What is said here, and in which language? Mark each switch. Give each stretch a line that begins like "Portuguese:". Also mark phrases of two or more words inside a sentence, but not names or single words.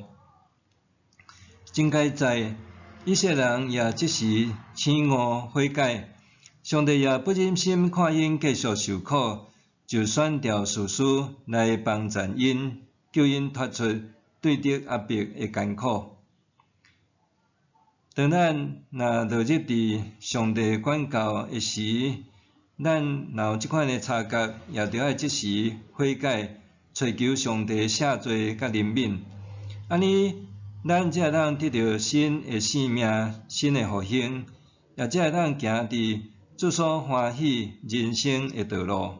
Min Nan Chinese: 真该知，以色列人也即时醒悟悔改。上帝也不忍心看因继续受苦，就选调士师来帮助因，叫因脱出对敌压迫的艰苦。当咱若落入伫上帝管教的时，咱若有即款的察觉，也着爱即时悔改，寻求上帝赦罪甲怜悯。安尼，咱才会当得到新的生命、新的复兴，也才会当行伫主所欢喜人生的道路。